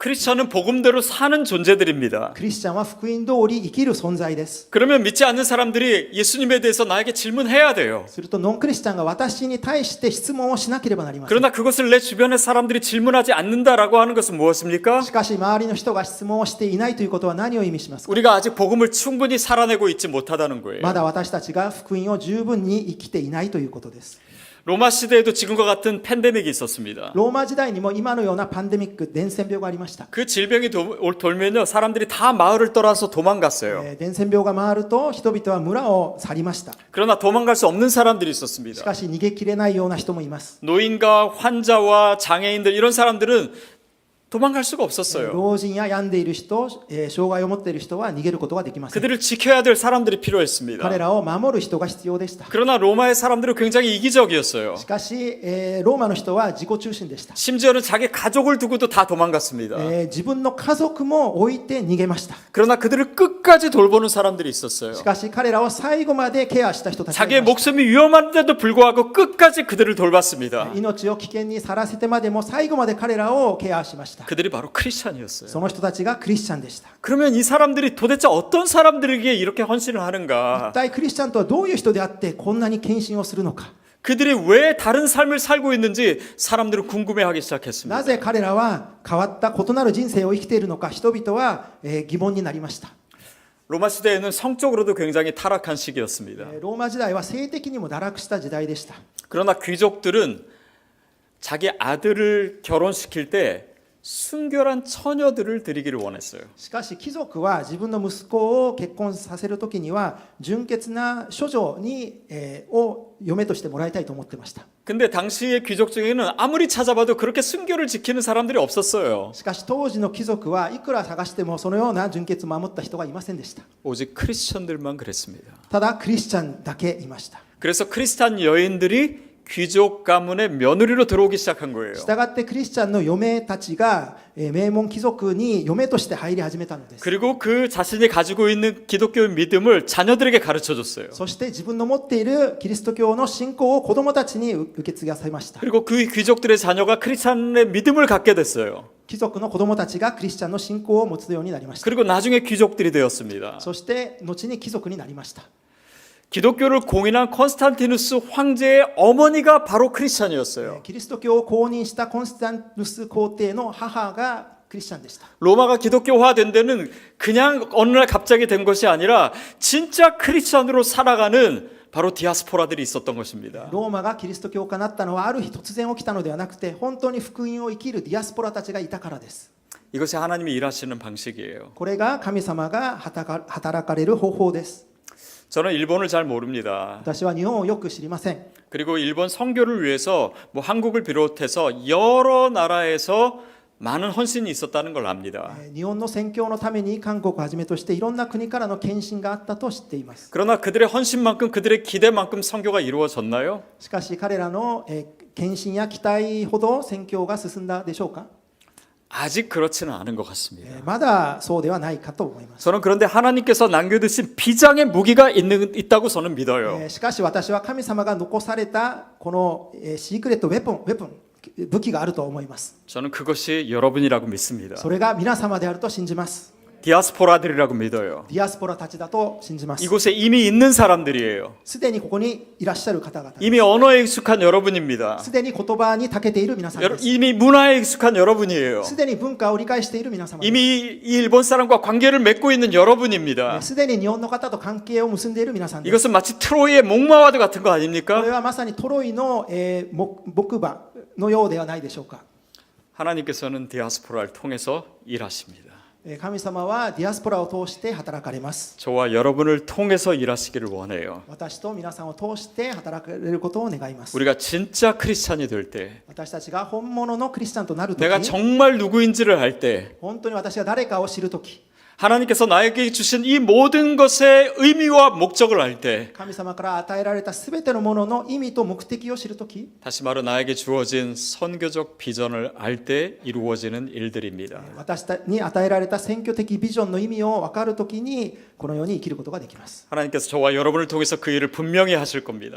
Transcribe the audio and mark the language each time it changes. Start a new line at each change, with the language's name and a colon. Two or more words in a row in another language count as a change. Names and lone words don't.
Korean: 크리스천은 복음대로 사는 존재들입니다.
Japanese: クリスチャンは福音通り生きる存在です。
Korean: 그러면 믿지 않는 사람들이 예수님에 대해서 나에게 질문해야 돼요.
Japanese: するとノンクリスチャンが私に対して質問をしなければなりません。
Korean: 그러나 그것을 내 주변의 사람들이 질문하지 않는다라고 하는 것은 무엇입니까?
Japanese: しかし周りの人が質問をしていないということは何を意味しますか。
Korean: 우리가 아직 복음을 충분히 살아내고 있지 못하다는 거예요.
Japanese: まだ私たちが福音を十分に生きていないということです。
Korean: 로마 시대에도 지금과 같은 팬데믹이 있었습니다.
Japanese: ローマ時代にも今のようなパンデミック、伝染病がありました。
Korean: 그 질병이 돌면요, 사람들이 다 마을을 떠나서 도망갔어요.
Japanese: 伝染病が回ると人々は村を去りました。
Korean: 그러나 도망갈 수 없는 사람들이
Japanese: し
Korean: 있었습니다.
Japanese: かし逃げきれないような人もいます。
Korean: 노인과 환자와 장애인들 이런 사람들은 도망갈 수가 없었어요.
Japanese: 老人や病んでいる人、障害を持っている人は逃げることができません。
Korean: 그들을 지켜야 될 사람들이 필요했습니다.
Japanese: 彼らを守る人が必要でした。
Korean: 그러나 로마의 사람들은 굉장히 이기적이었어요.
Japanese: しかし、ローマの人は自己中心でした。
Korean: 심지어는 자기 가족을 두고도 다 도망갔습니다.
Japanese: 自分の家族も置いて逃げました。
Korean: 그러나 그들을 끝까지 돌보는 사람들이 있었어요.
Japanese: しかし彼らを最後までケアした人たちがい
Korean: 자기의
Japanese: ました。
Korean: 목숨이 위험한데도 불구하고 끝까지 그들을 돌봤습니다.
Japanese: 命を危険にさらせてまでも最後まで彼らをケアしました。
Korean: 그들이 바로 크리스찬이었어요.
Japanese: その人たちがクリスチャンでした。
Korean: 그러면 이 사람들이 도대체 어떤 사람들에게 이렇게 헌신을
Japanese: 一
Korean: 하는가?
Japanese: 体クリスチャンとはどういう人であってこんなに献身をするのか。
Korean: 그들이 왜 다른 삶을 살고 있는지 사람들은 궁금해하기 시작했습니다.
Japanese: なぜ彼らは変わった異なる人生を生きているのか、人々は疑問になりました。
Korean: 로마 시대에는 성적으로도 굉장히 타락한 시기였습니다.
Japanese: ローマ時代は性的にも堕落した時代でした。
Korean: 그러나 귀족들은 자기 아들을 결혼시킬 때 순결한 처녀들을 드리기를 원했어요.
Japanese: しかし貴族は自分の息子を結婚させるときには純潔な処女に、を嫁としてもらいたいと思ってました。
Korean: 근데 당시의 귀족 중에는 아무리 찾아봐도 그렇게 순결을 지키는 사람들이 없었어요.
Japanese: しかし当時の貴族はいくら探してもそのような純潔を守った人がいませんでした。
Korean: 오직 크리스천들만 그랬습니다.
Japanese: ただクリスチャンだけいました。
Korean: 그래서 크리스찬 여인들이 귀족 가문의 며느리로 들어오기 시작한 거예요.
Japanese: したがってクリスチャンの嫁たちが名門貴族に嫁として入り始めたのです。
Korean: 그리고 그 자신이 가지고 있는 기독교의 믿음을 자녀들에게 가르쳐 줬어요.
Japanese: そして自分の持っているキリスト教の信仰を子供たちに受け継がせました。
Korean: 그리고 그 귀족들의 자녀가 크리스찬의 믿음을 갖게 됐어요.
Japanese: 貴族の子供たちがクリスチャンの信仰を持つようになりました。
Korean: 그리고 나중에 귀족들이 되었습니다.
Japanese: そして後に貴族になりました。
Korean: 기독교를 공인한 콘스탄티누스 황제의 어머니가 바로 크리스찬이었어요.
Japanese: キリスト教を公認したコンスタンティヌス皇帝の母がクリスチャンでした。
Korean: 로마가 기독교화된 데는 그냥 어느 날 갑자기 된 것이 아니라 진짜 크리스찬으로 살아가는 바로 디아스포라들이 있었던 것입니다.
Japanese: ローマがキリスト教化になったのはある日突然起きたのではなくて、本当に福音を生きるディアスポラたちがいたからです。
Korean: 이것이 하나님이 일하시는 방식이에요.
Japanese: これが神様が働かれる方法です。
Korean: 저는 일본을 잘 모릅니다.
Japanese: 私は日本をよく知りません。
Korean: 그리고 일본 선교를 위해서 뭐 한국을 비롯해서 여러 나라에서 많은 헌신이 있었다는 걸 압니다.
Japanese: 日本の宣教のために韓国をはじめとしていろんな国からの献身があったと知っています。
Korean: 그러나 그들의 헌신만큼 그들의 기대만큼 선교가 이루어졌나요?
Japanese: しかし彼らの献身や期待ほど宣教が進んだでしょうか。
Korean: 아직 그렇지는 않은 것 같습니다.
Japanese: まだそうではないかと思います。
Korean: 저는 그런데 하나님께서 남겨두신 비장의 무기가 있다고 저는 믿어요.
Japanese: しかし私は神様が残されたこの
English: secret weapon
Japanese: 武器があると思います。
Korean: 저는 그것이 여러분이라고 믿습니다.
Japanese: それが皆様であると信じます。
Korean: 디아스포라들이라고 믿어요.
Japanese: ディアスポラたちだと信じます。
Korean: 이곳에 이미 있는 사람들이에요.
Japanese: すでにここにいらっしゃる方々、
Korean: 이미 언어에 익숙한 여러분입니다.
Japanese: すでに言葉に長けている皆さんです。
Korean: 이미 문화에 익숙한 여러분이에요.
Japanese: すでに文化を理解している皆様です。
Korean: 이미 이 일본 사람과 관계를 맺고 있는 여러분입니다.
Japanese: すでに日本の方と関係を結んでいる皆さんです。
Korean: 이것은 마치 트로이의 목마와드 같은 거
Japanese: これ
Korean: 아닙니까?
Japanese: はまさにトロイの木馬のようではないでしょうか。
Korean: 하나님께서는 디아스포라를 통해서 일하십니다.
Japanese: 神様はディアスポラを通して働かれます。
Korean: 저와 여러분을 통해서 일하시기를 원해요.
Japanese: 私と皆さんを通して働かれることを願います。
Korean: 우리가 진짜 크리스찬이 될 때,
Japanese: 私たちが本物のクリスチャンとなるとき、
Korean: 내가 정말 누구인지를 알 때,
Japanese: 本当に私が誰かを知るとき、
Korean: 하나님께서 나에게 주신 이 모든 것의 의미와 목적을 알 때,
Japanese: 神様から与えられたすべてのものの意味と目的を知るとき、
Korean: 다시 말해 나에게 주어진 선교적 비전을 알 때 이루어지는 일들입니다.
Japanese: 私に与えられた選挙的ビジョンの意味を分かるときにこのように生きることができます。
Korean: 하나님께서 저와 여러분을 통해서 그 일을 분명히 하실 겁니다.